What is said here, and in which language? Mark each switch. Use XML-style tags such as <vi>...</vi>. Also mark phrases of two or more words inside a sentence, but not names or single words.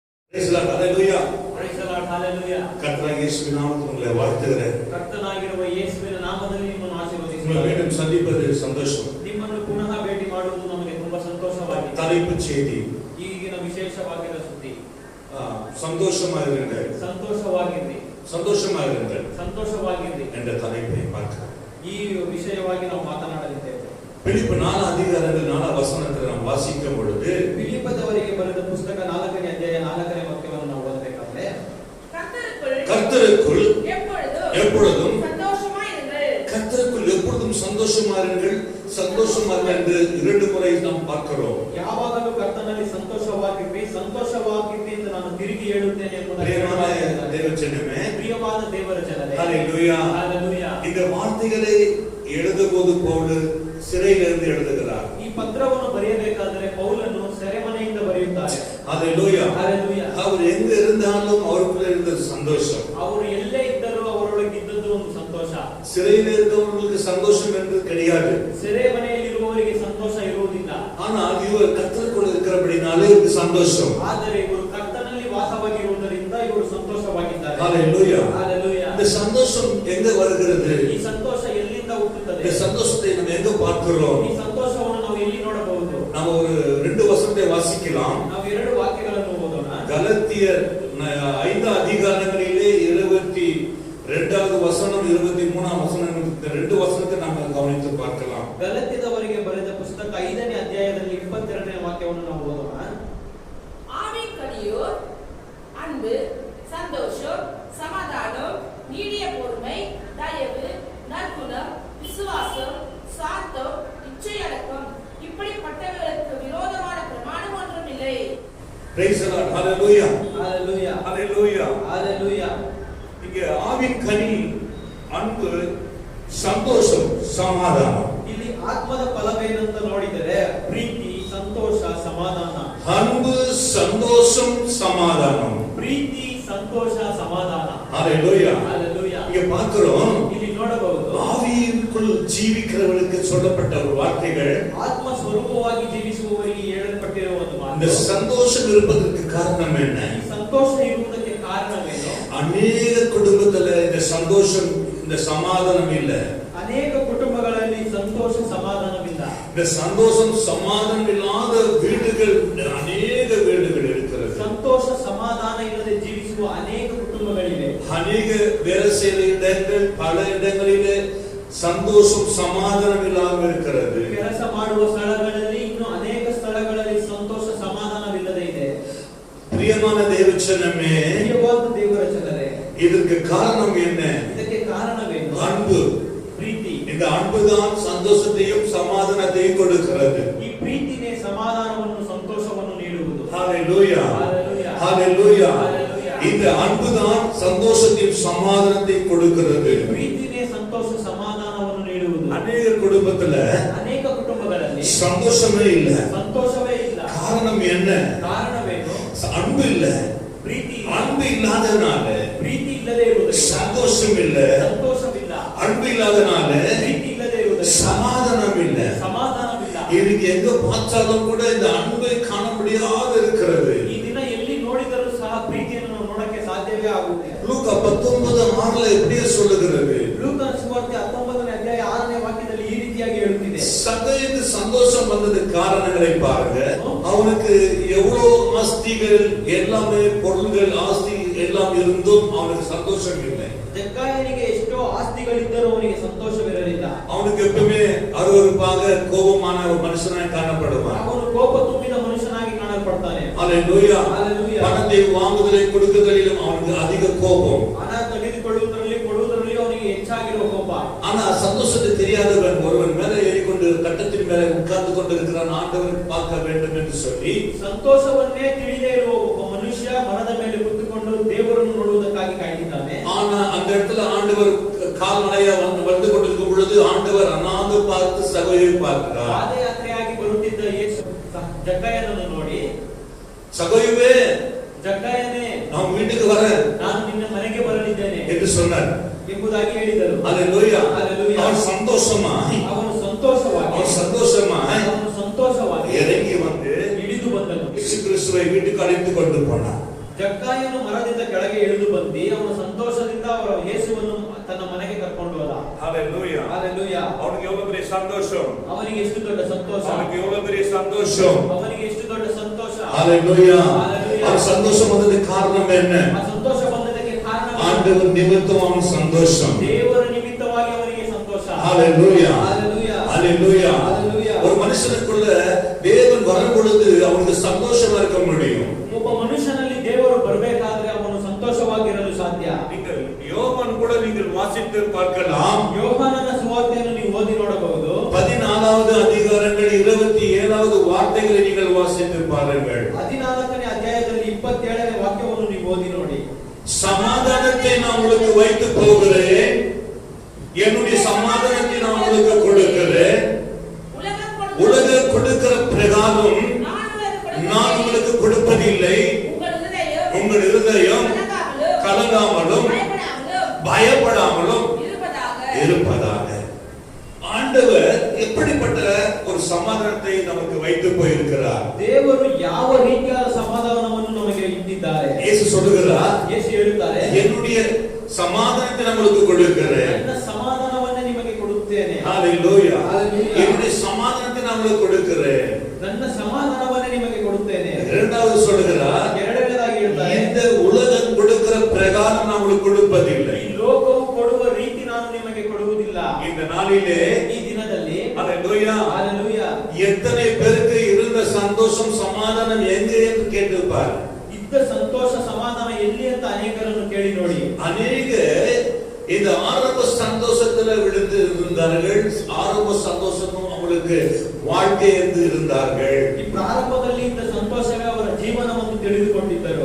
<en>Praise the Lord, hallelujah. Praise the Lord, hallelujah.</en> <ta>கர்த்தராகிய இயேசுவின் நாமத்தில் உங்களை வாழ்த்துகிறேன்.</ta> <kn>ಕರ್ತನಾಗಿರುವ ಯೇಸುವಿನ ನಾಮದಲ್ಲಿ ನಿಮ್ಮನ್ನು</kn> <ta>உங்களை</ta> <kn>ಆಶೀರ್ವದಿಸುತ್ತೇನೆ.</kn> <ta>மீண்டும் சந்திப்பது சந்தோஷம்.</ta> <kn>ನಿಮ್ಮನ್ನು ಪುನಃ ಭೇಟಿ ಮಾಡುವುದು ನಮಗೆ ತುಂಬಾ ಸಂತೋಷವಾಗಿದೆ.</kn> <ta>தலைப்புச் செய்தி</ta> <kn>ಈಗಿನ ವಿಶೇಷವಾಗಿರುವ ಸುದ್ದಿ</kn> <ta>சந்தோஷமாயிருங்கள்.</ta> <kn>ಸಂತೋಷವಾಗಿರಿ,</kn> <ta>சந்தோஷமாயிருங்கள்</ta> <kn>ಸಂತೋಷವಾಗಿರಿ</kn> <ta>என்ற தலைப்பை பார்க்கிறோம்.</ta> <kn>ಈ ವಿಷಯವಾಗಿ ನಾವು ಮಾತನಾಡಲಿದ್ದೇವೆ.</kn> <ta>பிலிப்பு 4 அதிகாரங்கள் 4 வசனத்தை நாம் வாசிக்கும் பொழுது</ta> <kn>ಫಿಲಿಪ್ಪದವರಿಗೆ ಬರೆದ ಪುಸ್ತಕ 4ನೇ ಅಧ್ಯಾಯ 4ನೇ ವಾಕ್ಯವನ್ನು ನಾವು ಓದಬೇಕಾದ್ರೆ</kn> <ta>கர்த்தருக்குள் எப்பொழுதும்</ta> <kn>ಸಂತೋಷವಾಗಿರುங்கள்,</kn> <ta>கர்த்தருக்குள் எப்பொழுதும் சந்தோஷமாயிருங்கள் சந்தோஷமாயிருங்கள் என்று 2 முறை நாம் பார்க்கிறோம்.</ta> <kn>ಯಾವಾಗಲೂ ಕರ್ತನಲ್ಲಿ ಸಂತೋಷವಾಗಿರಿ ಸಂತೋಷವಾಗಿರಿ ಎಂದು ನಾನು ತಿರುಗಿ ಹೇಳುತ್ತೇನೆ</kn> <ta>பிரியமான</ta> <kn>ಎಂಬುದಾಗಿ</kn> <ta>தேவஜனமே,</ta> <kn>ಪ್ರಿಯವಾದ ದೇವರ ಜನರೇ,</kn> <en>ஹalleluya. ஹalleluya.</en> <ta>இந்த வார்த்தைகளை எழுதும்போது பவுல் சிறையிலிருந்து எழுதுகிறார்.</ta> <kn>ಈ ಪತ್ರವನ್ನು ಬರೆಯಬೇಕಾದರೆ ಪೌಲನು ಸೆರೆಮನೆಯಿಂದ ಬರೆಯುತ್ತಾರೆ.</kn> <en>ஹalleluya. ஹalleluya.</en> <ta>அவர் எங்க இருந்தாலும் அவருக்குள்ள இருந்த சந்தோஷம்.</ta> <kn>ಅವರು ಎಲ್ಲೇ ಇದ್ದರೂ ಅವರೊಳಗೆ ಇದ್ದದ್ದು ಒಂದು ಸಂತೋಷ.</kn> <ta>சிறையில் இருந்தவர்களுக்கு சந்தோஷம் என்று கிடையாது.</ta> <kn>ಸೆರೆಮನೆಯಲ್ಲಿರುವವರಿಗೆ ಸಂತೋಷ ಇರುವುದಿಲ್ಲ.</kn> <ta>ஆனால் இவர் கர்த்தருக்குள் இருக்கிறபடினாலே இவருக்கு சந்தோஷம்.</ta> <kn>ಆದರೆ ಇವರು ಕರ್ತನಲ್ಲಿ ವಾಸವಾಗಿರುವುದರಿಂದ ಇವರು ಸಂತೋಷವಾಗಿದ್ದಾರೆ.</kn> <en>ஹalleluya. ஹalleluya.</en> <ta>இந்த சந்தோஷம் எங்க வருகிறது?</ta> <kn>ಈ ಸಂತೋಷ ಎಲ್ಲಿಂದ ಹುಟ್ಟುತ್ತದೆ?</kn> <ta>இந்த சந்தோஷத்தை நம்ம எங்க பார்க்கிறோம்?</ta> <kn>ಈ ಸಂತೋಷವನ್ನು ನಾವು ಎಲ್ಲಿ ನೋಡಬಹುದು?</kn> <ta>நம்ம ஒரு 2 வசனத்தை வாசிக்கலாம்.</ta> <kn>ನಾವು 2 ವಾಕ್ಯಗಳನ್ನು ಓದೋಣ.</kn> <ta>கலாத்தியர் 5 அதிகாரங்களிலே 22வது வசனம் 23ஆம் வசனம், இந்த 2 வசனத்தை நாம் கவனித்து பார்க்கலாம்.</ta> <kn>ಗಲಾತ್ಯದವರಿಗೆ ಬರೆದ ಪುಸ್ತಕ 5ನೇ ಅಧ್ಯಾಯದಲ್ಲಿ 22ನೇ ವಾಕ್ಯವನ್ನು ನಾವು ಓದೋಣ.</kn> <ta>ஆவிக்கனியோர் அன்பு, சந்தோஷம், சமாதானம், நீடிய பொறுமை, தயவு, நற்குணம், விசுவாசம், சாந்தம், இச்சையடக்கம், இப்படிப்பட்டவர்களுக்கு விரோதமான பிரமாணம் ஒன்றும் இல்லை.</ta> <en>Praise the Lord, hallelujah. ஹalleluya. hallelujah. ஹalleluya.</en> <ta>இங்க ஆவின் கனி அன்பு, சந்தோஷம், சமாதானம்.</ta> <kn>ಇಲ್ಲಿ ಆತ್ಮದ ಫಲವೇನಂತ ನೋಡಿದರೆ ಪ್ರೀತಿ, ಸಂತೋಷ, ಸಮಾಧಾನ.</kn> <ta>அன்பு, சந்தோஷம், சமாதானம்.</ta> <kn>ಪ್ರೀತಿ, ಸಂತೋಷ, ಸಮಾಧಾನ.</kn> <en>ஹalleluya. ஹalleluya.</en> <ta>இங்க பார்க்கிறோம்,</ta> <kn>ಇಲ್ಲಿ ನೋಡಬಹುದು</kn> <ta>ஆவியிற்குள் ஜீவிக்கிறவர்களுக்கு சொல்லப்பட்ட ஒரு வார்த்தைகள்.</ta> <kn>ಆತ್ಮ ಸ್ವರೂಪವಾಗಿ ಜೀವಿಸುವವರಿಗೆ ಹೇಳಲ್ಪಟ್ಟಿರುವ ಒಂದು</kn> <ta>இந்த</ta> <kn>ಮಾತು.</kn> <ta>சந்தோஷம் இருப்பதற்கு காரணம் என்ன?</ta> <kn>ಈ ಸಂತೋಷ ಇರುವುದಕ್ಕೆ ಕಾರಣವೇನು?</kn> <ta>அநேக குடும்பத்துல இந்த சந்தோஷம், இந்த சமாதானம் இல்ல.</ta> <kn>ಅನೇಕ ಕುಟುಂಬಗಳಲ್ಲಿ ಸಂತೋಷ ಸಮಾಧಾನವಿಲ್ಲ.</kn> <ta>இந்த சந்தோஷம் சமாதானம் இல்லாத வீடுகள் அநேக வீடுகள் இருக்கிறது.</ta> <kn>ಸಂತೋಷ ಸಮಾಧಾನ ಇಲ್ಲದೆ ಜೀವಿಸುವ ಅನೇಕ ಕುಟುಂಬಗಳಿವೆ.</kn> <ta>அநேக வேலை செய்த இடங்கள், பல இடங்களிலே சந்தோஷம் சமாதானம் இல்லாமல் இருக்கிறது.</ta> <kn>ಕೆಲಸ ಮಾಡುವ ಸ್ಥಳಗಳಲ್ಲಿ ಇನ್ನು ಅನೇಕ ಸ್ಥಳಗಳಲ್ಲಿ ಸಂತೋಷ ಸಮಾಧಾನವಿಲ್ಲದೆ ಇದೆ.</kn> <ta>பிரியமான தேவச்சனமே,</ta> <kn>ಪ್ರಿಯವಾದ ದೇವರ ಜನರೇ,</kn> <ta>இதற்கு காரணம் என்ன?</ta> <kn>ಇದಕ್ಕೆ ಕಾರಣವೇನು?</kn> <ta>அன்பு.</ta> <kn>ಪ್ರೀತಿ.</kn> <ta>இந்த அன்புதான் சந்தோஷத்தையும் சமாதானத்தையும் கொடுக்கிறது.</ta> <kn>ಈ ಪ್ರೀತಿನೇ ಸಮಾಧಾನವನ್ನು ಸಂತೋಷವನ್ನು ನೀಡುವುದು.</kn> <en>ஹalleluya. ஹalleluya. ஹalleluya. ஹalleluya.</en> <ta>இந்த அன்புதான் சந்தோஷத்தையும் சமாதானத்தையும் கொடுக்கிறது.</ta> <kn>ಪ್ರೀತಿನೇ ಸಂತೋಷ ಸಮಾಧಾನವನ್ನು ನೀಡುವುದು.</kn> <ta>அநேக குடும்பத்துல</ta> <kn>ಅನೇಕ ಕುಟುಂಬಗಳಲ್ಲಿ</kn> <ta>சந்தோஷமே இல்ல.</ta> <kn>ಸಂತೋಷವೇ ಇಲ್ಲ.</kn> <ta>காரணம் என்ன?</ta> <kn>ಕಾರಣವೇನು?</kn> <ta>அன்பு இல்ல.</ta> <kn>ಪ್ರೀತಿ.</kn> <ta>அன்பு இல்லாதனால</ta> <kn>ಪ್ರೀತಿ ಇಲ್ಲದೆ ಇರುವುದರಿಂದ</kn> <ta>சந்தோஷம் இல்ல.</ta> <kn>ಸಂತೋಷವಿಲ್ಲ.</kn> <ta>அன்பு இல்லாதனால</ta> <kn>ಪ್ರೀತಿ ಇಲ್ಲದೆ ಇರುವುದರಿಂದ</kn> <ta>சமாதானம் இல்ல.</ta> <kn>ಸಮಾಧಾನವಿಲ್ಲ.</kn> <ta>இதுக்கு எங்க பார்த்தாலும் கூட இந்த அன்பை காண முடியாது இருக்கிறது.</ta> <kn>ಈ ದಿನ ಎಲ್ಲಿ ನೋಡಿದರೂ ಸಹ ಪ್ರೀತಿಯನ್ನು ನಾವು ನೋಡಕ್ಕೆ ಸಾಧ್ಯವೇ ಆಗುವುದಿಲ್ಲ.</kn> <ta>லூக்கா 19:6 எப்படியே சொல்லுகிறது?</ta> <kn>ಲೂಕನ ಸುವಾರ್ತೆ 19ನೇ ಅಧ್ಯಾಯ 6ನೇ ವಾಕ್ಯದಲ್ಲಿ ಈ ರೀತಿಯಾಗಿ ಹೇಳುತ್ತಿದೆ.</kn> <ta>சகைக்கு சந்தோஷம் வந்ததுக்கு காரணங்களை பாருங்க. அவனுக்கு எவ்வளவு ஆஸ்திகள், எல்லாமே பொருள்கள், ஆஸ்தி எல்லாம் இருந்தும் அவனுக்கு சந்தோஷம் இல்லை.</ta> <kn>ಜಕ್ಕಾಯನಿಗೆ ಎಷ್ಟೋ ಆಸ್ತಿಗಳಿದ್ದರೂ ಅವನಿಗೆ ಸಂತೋಷವಿರಲಿಲ್ಲ.</kn> <ta>அவனுக்கு எப்பவுமே அருவருப்பாக கோபமான ஒரு மனுஷனாய் காணப்படுவான்.</ta> <kn>ಅವನು ಕೋಪ ತುಂಬಿದ ಮನುಷ್ಯನಾಗಿ ಕಾಣಲ್ಪಡ್ತಾನೆ.</kn> <en>ஹalleluya. ஹalleluya.</en> <ta>பணத்தை வாங்குதலை கொடுக்குதலிலும் அவனுக்கு அதிக கோபம்.</ta> <kn>ಹಣ ತೆಗೆದುಕೊಳ್ಳುವುದರಲ್ಲಿ ಕೊಡುವುದರಲ್ಲಿ ಅವನಿಗೆ ಹೆಚ್ಚಾಗಿರುವ ಕೋಪ.</kn> <ta>ஆனா சந்தோஷத்தை தெரியாதவன் ஒருவன் மேலே ஏறிக்கொண்டு கட்டத்தின் மேலே உட்கார்ந்து கொண்டிருக்கிறான், ஆண்டவரை பார்க்க வேண்டும் என்று சொல்லி.</ta> <kn>ಸಂತೋಷವನ್ನೇ ತಿಳಿದೇ ಇರುವ ಒಬ್ಬ ಮನುಷ್ಯ ಮರದ ಮೇಲೆ ಕುಳಿತುಕೊಂಡು ದೇವರನ್ನು ನೋಡುವುದಕ್ಕಾಗಿ ಕಾಯ್ದಿದ್ದಾನೆ.</kn> <ta>ஆனா அந்த இடத்துல ஆண்டவர் கால்நடையா வந்து கொண்டிருக்கும் பொழுது ஆண்டவர் அண்ணாந்து பார்த்து சகோதரியை பார்க்கிறார்.</ta> <kn>ಪಾದಯಾತ್ರೆಯಾಗಿ ಬರುತ್ತಿದ್ದ ಯೇಸು ಜಕ್ಕಾಯನನ್ನು ನೋಡಿ,</kn> <ta>சகோதரியே,</ta> <kn>ಜಕ್ಕಾಯನೇ,</kn> <ta>நான் வீட்டுக்கு வரேன்,</ta> <kn>ನಾನು ನಿನ್ನ ಮನೆಗೆ ಬರಲಿದ್ದೇನೆ</kn> <ta>என்று சொன்னார்.</ta> <kn>ಎಂಬುದಾಗಿ ಹೇಳಿದರು.</kn> <en>ஹalleluya. ஹalleluya.</en> <ta>அவன் சந்தோஷமாய்</ta> <kn>ಅವನು ಸಂತೋಷವಾಗಿ</kn> <ta>இறங்கி வந்து</ta> <kn>ಇಳಿದು ಬಂದನು.</kn> <ta>இயேசு கிறிஸ்துவை வீட்டுக்கு அழைத்து கொண்டு போனார்.</ta> <kn>ಜಕ್ಕಾಯನು ಮರದಿಂದ ಕೆಳಗೆ ಇಳಿದು ಬಂದು ಅವನು ಸಂತೋಷದಿಂದ ಅವರ ಯೇಸುವನ್ನು ತನ್ನ ಮನೆಗೆ ಕರ್ಕೊಂಡು ಹೋದ.</kn> <en>ஹalleluya Hallelujah.</en> <ta>அவனுக்கு எவ்வளவு பெரிய சந்தோஷம்,</ta> <kn>ಅವನಿಗೆ ಎಷ್ಟು ದೊಡ್ಡ ಸಂತೋಷ,</kn> <ta>அவனுக்கு எவ்வளவு பெரிய சந்தோஷம்.</ta> <kn>ಅವನಿಗೆ ಎಷ್ಟು ದೊಡ್ಡ ಸಂತೋಷ.</kn> <en>ஹalleluya Hallelujah.</en> <ta>அவன் சந்தோஷம் வந்ததுக்கு காரணம் என்ன?</ta> <kn>ಆ ಸಂತೋಷ ಬಂದದಕ್ಕೆ ಕಾರಣ</kn> <ta>ஆண்டவர் நிமித்தம் அவன் சந்தோஷம்.</ta> <kn>ದೇವರ ನಿಮಿತ್ತವಾಗಿ ಅವನಿಗೆ ಸಂತೋಷ.</kn> <en>ஹalleluya Hallelujah. ஹalleluya Hallelujah.</en> <ta>ஒரு மனுஷனுக்குள்ள தேவன் வரும் பொழுது அவனுக்கு சந்தோஷமா இருக்க முடியும்.</ta> <kn>ಒಬ್ಬ ಮನುಷ್ಯನಲ್ಲಿ ದೇವರು ಬರಬೇಕಾದ್ರೆ ಅವನು ಸಂತೋಷವಾಗಿರಲು ಸಾಧ್ಯ.</kn> <ta>நீங்கள் யோவான் கூட நீங்கள் வாசித்து பார்க்கலாம்.</ta> <kn>ಯೋಹಾನನ ಸುವಾರ್ತೆಯನ್ನು ನೀವು ಓದಿ ನೋಡಬಹುದು.</kn> <ta>14வது அதிகாரங்கள் 27வது வார்த்தைகளை நீங்கள் வாசித்து பாருங்கள்.</ta> <kn>14ನೇ ಅಧ್ಯಾಯದಲ್ಲಿ 27ನೇ ವಾಕ್ಯವನ್ನು ನೀವು ಓದಿ ನೋಡಿ.</kn> <ta>சமாதானத்தை நான் உங்களுக்கு வைத்து போகிறேன், என்னுடைய சமாதானத்தை நான் உங்களுக்கு கொடுக்கிறேன். உலகம் கொடுக்கிற பிரகாரம் நான் உங்களுக்கு கொடுப்பதில்லை. உங்கள் இருதயம் கலங்காமலும் பயப்படாமலும் இருப்பதாக. ஆண்டவர் எப்படிப்பட்ட ஒரு சமாதானத்தை நமக்கு வைத்து போயிருக்கிறார்.</ta> <kn>ದೇವರು ಯಾವ ರೀತಿಯಾದ ಸಮಾಧಾನವನ್ನು ನಮಗೆ ಇಟ್ಟಿದ್ದಾರೆ.</kn> <ta>இயேசு சொல்லுகிறார்,</ta> <kn>ಯೇಸು ಹೇಳುತ್ತಾರೆ,</kn> <ta>என்னுடைய சமாதானத்தை நான் உங்களுக்கு கொடுக்கிறேன்.</ta> <kn>ನನ್ನ ಸಮಾಧಾನವನ್ನೇ ನಿಮಗೆ ಕೊಡುತ್ತೇನೆ.</kn> <en>ஹalleluya. Hallelujah.</en> <ta>என்னுடைய சமாதானத்தை நான் உங்களுக்கு கொடுக்கிறேன்.</ta> <kn>ನನ್ನ ಸಮಾಧಾನವನ್ನೇ ನಿಮಗೆ ಕೊಡುತ್ತೇನೆ.</kn> <ta>இரண்டாவது சொல்லுகிறார்,</ta> <kn>ಎರಡನೇದಾಗಿ ಹೇಳ್ತಾರೆ,</kn> <ta>இந்த உலகம் கொடுக்கிற பிரகாரம் நான் உங்களுக்கு கொடுப்பதில்லை.</ta> <kn>ಈ ಲೋಕವು ಕೊಡುವ ರೀತಿ ನಾನು ನಿಮಗೆ ಕೊಡುವುದಿಲ್ಲ.</kn> <ta>இந்த நாளிலே</ta> <kn>ಈ ದಿನದಲ್ಲಿ</kn> <en>ஹalleluya Hallelujah.</en> <ta>எத்தனை பேருக்கு இருந்த சந்தோஷம் சமாதானம் எங்கே என்று கேட்டுப்பார்.</ta> <kn>ಇದ್ದ ಸಂತೋಷ ಸಮಾಧಾನ ಎಲ್ಲಿ ಅಂತ ಅನೇಕರನ್ನು ಕೇಳಿ ನೋಡಿ.</kn> <ta>அநேக இந்த ஆரம்ப சந்தோஷத்துல விழுந்து இருந்தார்கள். ஆரம்ப சந்தோஷமும் அவங்களுக்கு வாழ்க்கை என்று இருந்தார்கள்.</ta> <kn>ಈ ಪ್ರಾರಂಭದಲ್ಲಿ ಇದ್ದ ಸಂತೋಷವೇ ಅವರ ಜೀವನವನ್ನು ತಿಳಿದುಕೊಂಡಿದ್ದರು.</kn>